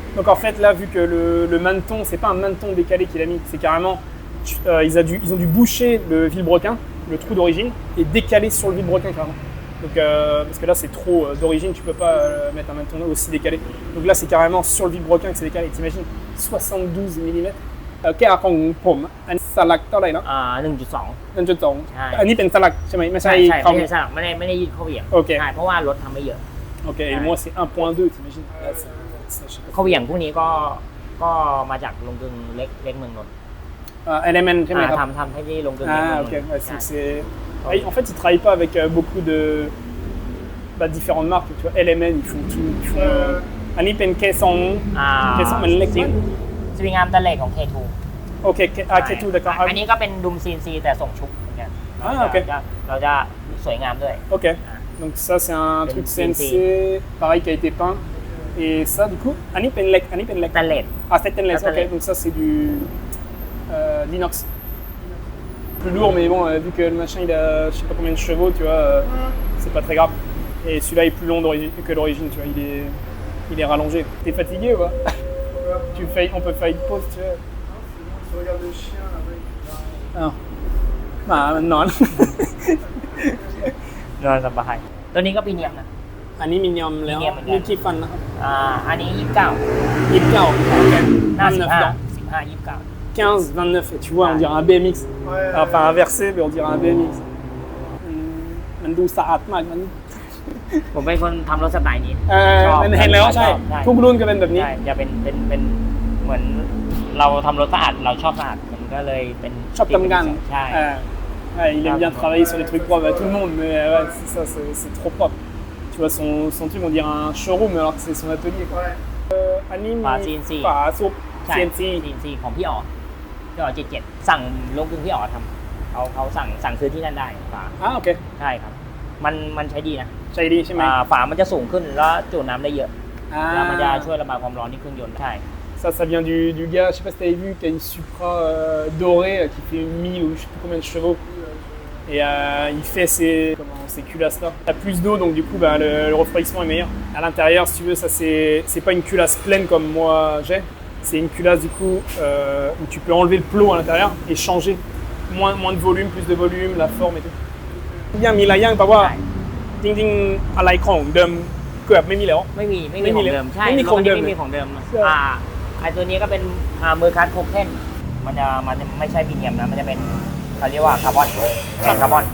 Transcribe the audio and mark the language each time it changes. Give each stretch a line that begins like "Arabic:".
French: Donc, en fait, là, vu que le maneton, c'est pas un maneton décalé qu'il a mis, c'est carrément. Ils ont dû boucher le vilebrequin, le trou d'origine, et décaler sur le vilebrequin carrément. Donc, parce que là c'est trop d'origine, tu peux pas mettre un maneton aussi décalé. Donc là c'est carrément sur le vilebrequin que c'est décalé. T'imagines 72 mm.
Thai: แก้วของผมอันสลักเท่าไหร่เนาะ 1.2 1.2 ใช่ อันนี้เป็นสลักใช่ไหมไม่ใช่ ใช่ เขา ไม่ใช่สลักไม่ได้ยืดเข้าเหวี่ยง โอเค ใช่เพราะว่ารถทำไม่เยอะ
French: Ok, et moi c'est 1.2, t'imagines là, ça, je sais pas.
Thai: เข้าเหวี่ยงพวกนี้ก็มาจากโรงกลึงเล็กเมืองนนท์ LMN ใช่ไหมครับ ทำให้ที่โรงกลึงเล็กเมือง
French: Ah
Thai: นน
French: ok,
Thai: ท์
French: ouais,
Thai: ใช่
French: en fait ils travaillent pas avec beaucoup de différentes marques, tu vois, LMN ils font tout,
Thai: อันนี้เป็น K2 มันเล็ก สวิงอาร์มตะเล็กของ K2 โอเค K2
French: d'accord
Thai: อันนี้ก็เป็นดุม CNC แต่ส่งชุบเหมือนกัน
French: Ah ok,
Thai: เราจะสวยงามด้วย
French: ok. Donc ça c'est un truc CNC pareil qui a été peint. Et ça du coup, Annie Penlek.
Thai: ตะเล็ก
French: Ah c'est Penlek, ok. Donc ça c'est du l'inox. Plus lourd mais bon, vu que le machin il a je sais pas combien de chevaux, tu vois, c'est pas très grave. Et celui-là est plus long que l'origine, tu vois, il est rallongé. T'es fatigué ou pas? On peut faire une pause, tu vois. Tu regardes le chien avec. Ah. Bah non.
Thai: นอนสบายตัวนี้ก็พรีเมียมนะ อันนี้มินิยมแล้ว Medium เหมือนกัน นี่กี่ฟันนะครับ อันนี้29 29โอเค หน้า 29 15 29
French: 15, 29. Et tu vois, on dirait un BMX. Ouais, Enfin, inversé, mais on dirait un BMX.
Thai: มันดูสะอาดมากมัน ผมเป็นคนทำรถสไตล์นี้ มันเห็นแล้วใช่ ทุกรุ่นก็เป็นแบบนี้ ใช่จะเป็นเหมือนเราทำรถสะอาดเราชอบสะอาดมันก็เลยเป็น ชอบทำงาน ใช่
French: Ouais, il aime bien travailler sur les trucs propres à tout le monde, mais ouais, c'est ça, c'est trop propre. Tu vois, son truc, on dirait un showroom alors que c'est son atelier. Quoi. Ouais.
Thai: อันนี้มี ฝา CNC ฝาซุป ใช่ CNC CNC ของพี่อ๋อ77สั่งลงกึ่งพี่อ๋อทำเขาสั่งซื้อที่นั่นได้ฝา
French: Ah, ok.
Thai: ใช่ครับมันใช้ดีนะ ใช่ดีใช่ไหม ฝามันจะสูงขึ้นแล้วจุน้ำได้เยอะ Ah. แล้วมันจะช่วยระบายความร้อนที่เครื่องยนต์ใช่
French: Ça vient du gars, je sais pas si t'avais vu, qui a une Supra dorée qui fait 1000 ou je sais plus combien de chevaux. Et il fait ces culasses là. T'as plus d'eau donc du coup bah, le refroidissement est meilleur. À l'intérieur si tu veux ça c'est pas une culasse pleine comme moi j'ai. C'est une culasse du coup où tu peux enlever le plot à l'intérieur et changer. Moins de volume, plus de volume, la forme et tout.
Thai: ยังมีหลายอย่างแต่ว่าจริงๆอะไรของเดิมเกือบไม่มีแล้ว ไม่มีของเดิมใช่ ไม่มีของเดิม ไม่มีของเดิม ใช่ ไอตัวนี้ก็เป็นมือคัสโคเคนมันจะไม่ใช่พรีเมียมนะมันจะเป็นเขาเรียกว่าคาร์บอนแกนคาร์บอน